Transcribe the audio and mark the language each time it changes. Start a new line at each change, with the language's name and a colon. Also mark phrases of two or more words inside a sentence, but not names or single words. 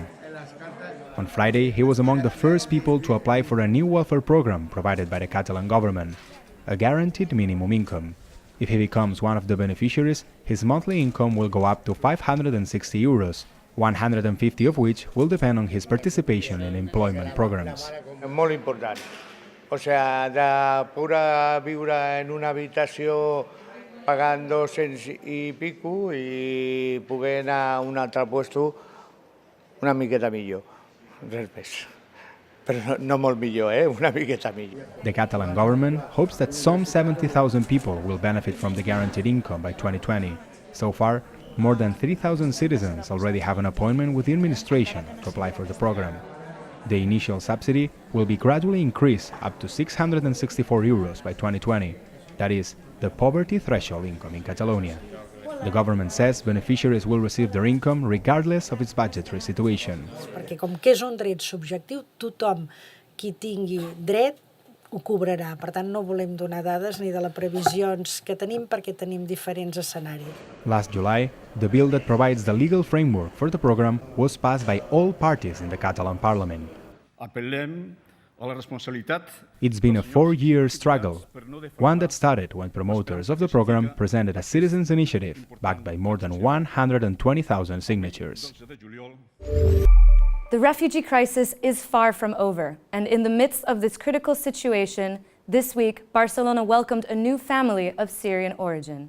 English: On Friday, he was among the first people to apply for a new welfare program provided by the Catalan government, a guaranteed minimum income. If he becomes one of the beneficiaries, his monthly income will go up to 560 euros, 150 of which will depend on his participation in employment programs.
Catalan: Molt important.
Spanish: O sea,
Catalan: de pura viure en una habitació pagant 200 i pico i poder anar a un altre puesto una miqueta millor. Res més. Però no molt millor, una miqueta millor.
English: The Catalan government hopes that some 70,000 people will benefit from the guaranteed income by 2020. So far, More than 3,000 citizens already have an appointment with the administration to apply for the program. The initial subsidy will be gradually increased up to 664 euros by 2020. That is, the poverty threshold income in Catalonia. The government says beneficiaries will receive their income regardless of its budgetary situation.
Catalan: Perquè com que és un dret subjectiu, tothom qui tingui dret ho cobrarà. Per tant, no volem donar dades ni de les previsions que tenim perquè tenim diferents escenaris.
English: Last July, the bill that provides the legal framework for the program was passed by all parties in the Catalan parliament.
Catalan: Apel·lem a la responsabilitat.
English: It's been a 4-year struggle, one that started when promoters of the program presented a citizens' initiative backed by more than 120,000 signatures. The refugee crisis is far from over, and in the midst of this critical situation, this week, Barcelona welcomed a new family of Syrian origin.